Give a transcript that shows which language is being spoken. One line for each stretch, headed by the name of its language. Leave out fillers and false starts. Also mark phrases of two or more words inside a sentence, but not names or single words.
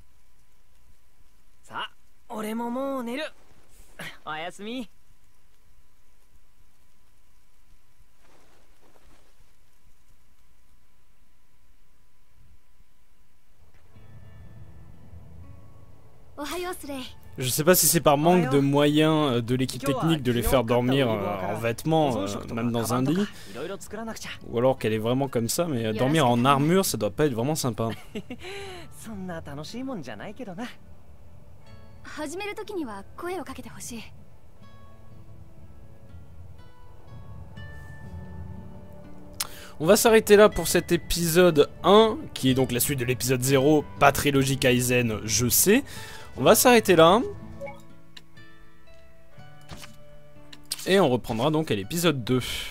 Japanese: さあ、俺ももう寝る。おやすみ。おはようスレイ。
French: Je sais pas si c'est par manque de moyens de l'équipe technique de les faire dormir en vêtements, même dans un lit, ou alors qu'elle est vraiment comme ça, mais dormir en armure, ça doit pas être vraiment sympa.
Japanese: 始める時には声をかけてほしい。
French: On va s'arrêter là pour cet épisode 1, qui est donc la suite de l'épisode 0, pas trilogie Kaizen, je sais. On va s'arrêter là. Et on reprendra donc à l'épisode 2.